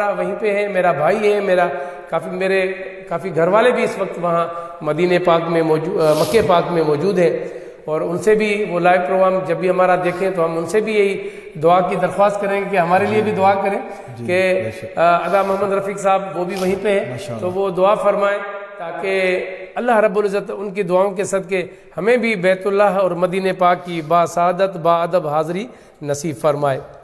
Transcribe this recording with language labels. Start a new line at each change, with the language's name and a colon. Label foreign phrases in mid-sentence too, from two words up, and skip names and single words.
Urdu: وہیں پہ ہے، میرا بھائی ہے، میرے کافی گھر والے بھی اس وقت وہاں مدینہ پاک میں موجود، مکہ پاک میں موجود ہیں، اور ان سے بھی وہ لائیو پروگرام جب بھی ہمارا دیکھیں تو ہم ان سے بھی یہی دعا کی درخواست کریں کہ ہمارے لیے بھی دعا کریں کہ ادا محمد رفیق صاحب وہ بھی وہیں پہ ہیں، تو وہ دعا فرمائیں تاکہ اللہ رب العزت ان کی دعاؤں کے صدقے ہمیں بھی بیت اللہ اور مدینہ پاک کی با سعادت با ادب حاضری نصیب فرمائے۔